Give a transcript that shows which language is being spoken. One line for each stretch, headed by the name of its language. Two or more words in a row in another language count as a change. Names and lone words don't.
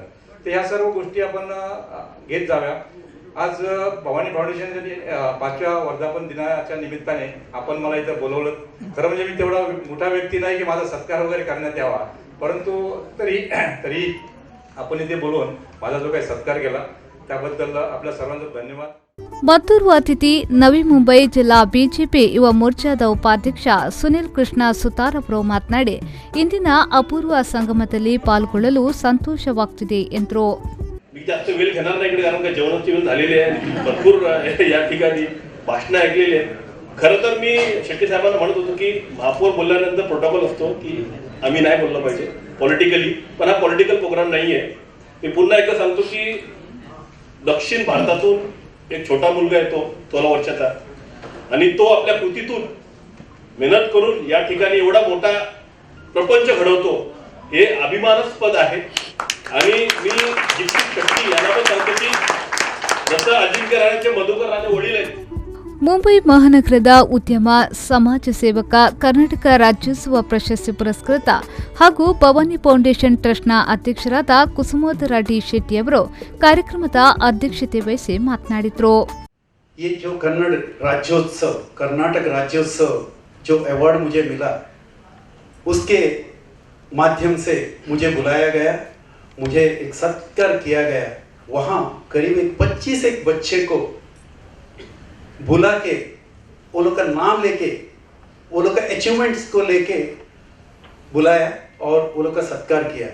Marathi: तर ह्या सर्व गोष्टी आपण घेत जाव्या. आज भवानी फाउंडेशन 5व्या वर्धापन दिनाच्या निमित्ताने आपण मला इथं बोलवलं. खरं म्हणजे मी तेवढा मोठा व्यक्ती नाही की माझा सत्कार वगैरे करण्यात यावा, परंतु तरी आपण इथे बोलवून माझा जो काही सत्कार केला त्याबद्दल आपल्या सर्वांचं धन्यवाद.
Kannada: ಮತ್ತೋರ್ವ ಅತಿಥಿ ನವಿ ಮುಂಬೈ ಜಿಲ್ಲಾ ಬಿಜೆಪಿ ಯುವ ಮೋರ್ಚಾದ ಉಪಾಧ್ಯಕ್ಷ ಸುನಿಲ್ ಕೃಷ್ಣ ಸುತಾರ್ ಅವರು ಮಾತನಾಡಿ ಇಂದಿನ ಅಪೂರ್ವ ಸಂಗಮದಲ್ಲಿ ಪಾಲ್ಗೊಳ್ಳಲು ಸಂತೋಷವಾಗುತ್ತಿದೆ ಎಂದರು.
Marathi: मी जास्त वेळ घेणार नाही इकडे, कारण का जेवणाची वेळ झालेली आहे, भरपूर या ठिकाणी भाषणं ऐकलेली आहेत. खरं तर मी शेट्टी साहेबांना म्हणत होतो की महापौर बोलल्यानंतर प्रोटोकॉल असतो की आम्ही नाही बोललं पाहिजे पॉलिटिकली, पण हा
English: political programme
Marathi: नाही आहे. मी पुन्हा एकदा सांगतो की दक्षिण भारतातून एक छोटा मुलगा येतो 16 वर्षाचा, आणि तो आपल्या कृतीतून मेहनत करून या ठिकाणी एवढा मोठा प्रपंच घडवतो हे अभिमानास्पद आहे. आणि मी दीक्षित शेट्टी यांना पण सांगतो की जसं अजिंक्य राणेचे मधुकर राणे वडील आहेत.
Kannada: ಮುಂಬೈ ಮಹಾನಗರದ ಉದ್ಯಮ ಸಮಾಜ ಸೇವಕ ಕರ್ನಾಟಕ ರಾಜ್ಯೋತ್ಸವ ಪ್ರಶಸ್ತಿ ಪುರಸ್ಕೃತ ಹಾಗೂ ಭವಾನಿ ಫೌಂಡೇಶನ್ ಟ್ರಸ್ಟ್ನ ಅಧ್ಯಕ್ಷರಾದ ಕುಸುಮೋದರ ಡಿ ಶೆಟ್ಟಿ ಅವರು ಕಾರ್ಯಕ್ರಮದ ಅಧ್ಯಕ್ಷತೆ ವಹಿಸಿ ಮಾತನಾಡಿದರು.
Hindi: ये जो कन्नड़ राज्योत्सव, कर्नाटक राज्योत्सव जो अवार्ड मुझे मिला, उसके माध्यम से मुझे बुलाया गया, मुझे एक सत्कार किया गया. वहाँ करीब 25 बच्चे को बुला के वो लोग का नाम लेके, वो लोग का अचीवमेंट्स को लेके बुलाया और वो लोग का सत्कार किया.